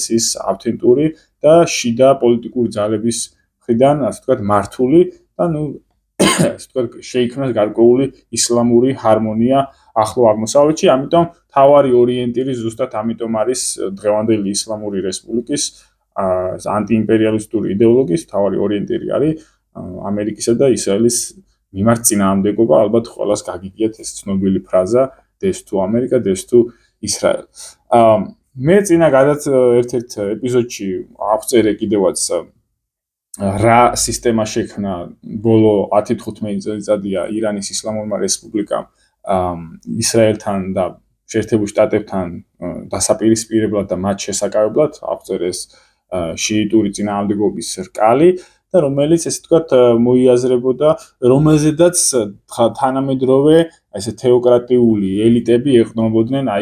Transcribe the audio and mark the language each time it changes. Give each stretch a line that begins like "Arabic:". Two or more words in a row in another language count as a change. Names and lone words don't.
Georgian: ის ავთენტური და შიდა პოლიტიკური ძალების მხრიდან, ასე ვთქვათ, მართული და ნუ ასე ვთქვათ, შეიქმნას გარკვეული ისლამური ჰარმონია ახლო აღმოსავლეთში, ამიტომ თავარი ორიენტირი ზუსტად ამიტომ არის დღევანდელი ისლამური რესპუბლიკის ანტიიმპერიალისტური იდეოლოგიის თავარი ორიენტირი არის ამერიკისა და ისრაელის მიმართ წინააღმდეგობა, ალბათ ყველას გაგიგიათ ეს ცნობილი ფრაზა
English: death to America, death to Israel.
Georgian: მე წინა ერთ-ერთ ეპიზოდში აღწერე კიდევაც რა სისტემა შექმნა ბოლო 10-15 წელიწადია ირანის ისლამურმა რესპუბლიკამ ისრაელთან და შეერთებულ შტატებთან დასაპირისპირებლად და მათ შესაკავებლად აღწერეს შიიტური წინააღმდეგობის რკალი და რომელიც ესე ვთქვათ მოიაზრებოდა, რომელზედაც თანამედროვე ესე თეოკრატიული ელიტები ეყრდნობოდნენ